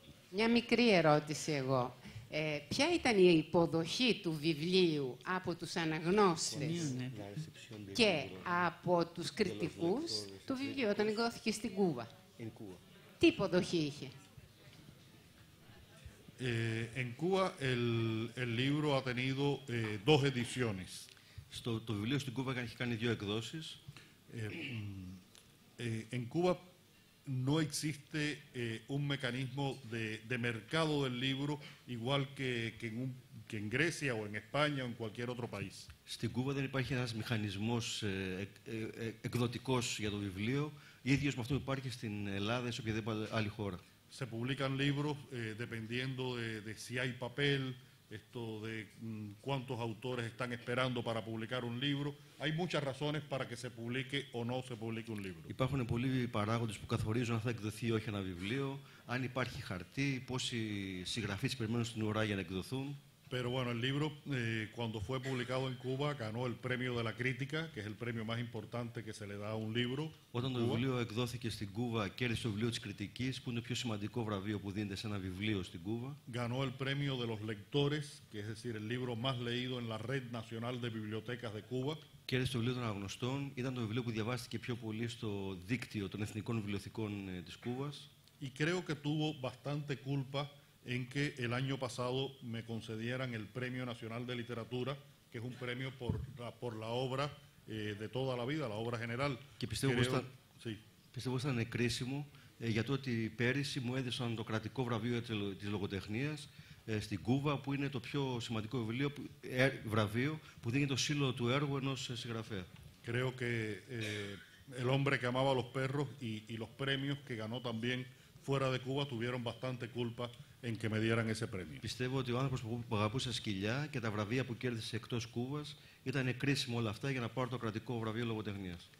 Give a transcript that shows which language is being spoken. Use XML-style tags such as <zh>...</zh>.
<el>Μια μικρή ερώτηση εγώ. Ποια ήταν η υποδοχή του βιβλίου από τους αναγνώστες και από τους κριτικούς του βιβλίου όταν εκδόθηκε στην Κούβα? Τι υποδοχή είχε?</el> <es>En Cuba el libro ha tenido dos ediciones.</es> <el>Το βιβλίο στην Κούβα έχει κάνει 2 εκδόσεις.</el> <es>En Cuba no existe un mecanismo de mercado del libro igual que en Grecia o en España o en cualquier otro país.</es> <el>Στην Κούβα δεν υπάρχει ένας μηχανισμός εκδοτικός για το βιβλίο, ίδιος με αυτό που υπάρχει στην Ελλάδα ή σε οποιαδήποτε άλλη χώρα.</el> <es>Se publican libros dependiendo de si hay papel, de cuántos autores están esperando para publicar un libro. Hay muchas razones para que se publique o no se publique un libro.</es> <el>Υπάρχουν πολλοί παράγοντες που καθορίζουν αν θα εκδοθεί ή όχι ένα βιβλίο, αν υπάρχει χαρτί, πόσοι συγγραφείς περιμένουν στην ουρά για να εκδοθούν.</el> <es>Pero bueno, el libro, cuando fue publicado en Cuba, ganó el premio de la crítica, que es el premio más importante que se le da a un libro.</es> <el>Όταν το βιβλίο εκδόθηκε στην Κούβα, κέρδισε το βιβλίο της κριτικής, που είναι το πιο σημαντικό βραβείο που δίνεται σε ένα βιβλίο στην Κούβα.</el> <es>Ganó el premio de los lectores, que es decir, el libro más leído en la Red Nacional de Bibliotecas de Cuba.</es> <el>Κέρδισε το βιβλίο των αναγνωστών, ήταν το βιβλίο που διαβάστηκε πιο πολύ στο δίκτυο των εθνικών βιβλιοθηκών της Κούβας.</el> <es>Y creo que tuvo bastante culpa en que el año pasado me concedieran el Premio Nacional de Literatura, que es un premio por la obra de toda la vida, la obra general.</es> <el>Και πιστεύω πως ήταν κρίσιμο για το ότι πέρυσι μου έδωσαν το κρατικό βραβείο της λογοτεχνίας στην Κούβα, που είναι το πιο σημαντικό βραβείο που δίνει το σύλλογο του έργου ενός συγγραφέα.</el> <es>Creo que el hombre que amaba a los perros y los premios que ganó también fuera de Cuba tuvieron bastante culpa en que me dieran ese premio.</es> <el>Πιστεύω ότι ο άνθρωπος που αγαπούσε σκυλιά και τα βραβεία που κέρδισε εκτός Κούβας ήταν κρίσιμο όλα αυτά για να πάρω το κρατικό βραβείο λογοτεχνίας.</el>